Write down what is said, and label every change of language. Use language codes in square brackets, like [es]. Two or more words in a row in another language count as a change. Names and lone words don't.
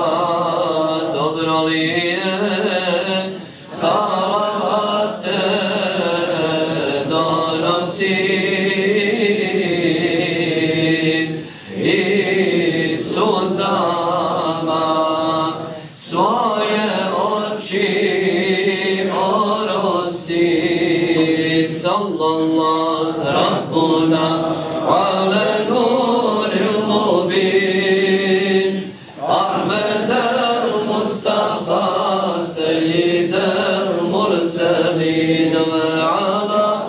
[bs] Dobro li je salavate donosim i suzama svoje oči orosim. [ar] صلى الله ربنا على نور المبين أحمد المصطفى سيد المرسلين وعلى